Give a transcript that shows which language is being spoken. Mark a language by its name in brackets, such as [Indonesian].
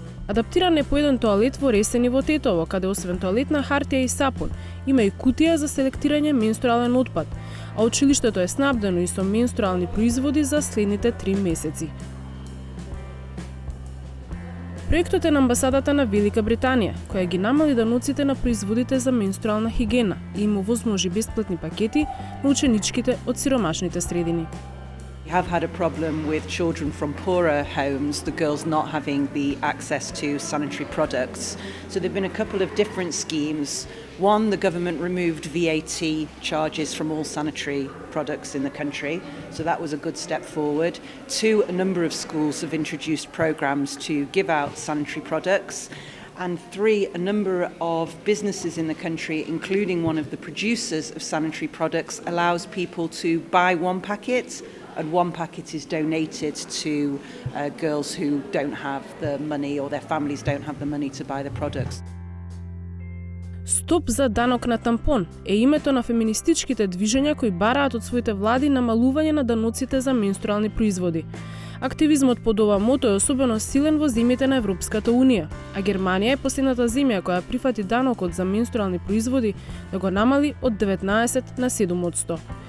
[Macedonian] Адаптиран е по еден тоалет во Ресени во Тетово, каде освен тоалетна хартија и сапун, има и кутија за селектирање менструален отпад, а училиштето е снабдено и со менструални производи за следните 3 месеци. Проектот е на амбасадата на Велика Британија, која ги намали даноците на производите за менструална хигиена и им овозможи бесплатни пакети на ученичките од сиромашните средини. [English] We have had a problem with children from poorer homes, the girls not having the access to sanitary products. So there have been a couple of different schemes. One, the government removed VAT charges from all sanitary products in the country. So that was a good step forward. Two, a number of schools have introduced programs to give out sanitary products. And 3, a number of businesses in the country, including one of the producers of sanitary products, allows people to buy one packet, and one packet is donated to girls who don't have the money or their families don't have the money to buy the products. [Macedonian] Стоп за данок на тампон е името на феминистичките движења кои бараат од своите влади намалување на даноците за менструални производи. Активизмот под ова мото е особено силен во земјите на Европската Унија, а Германија е последната земја која прифати данокот за менструални производи да го намали од 19 на 7%.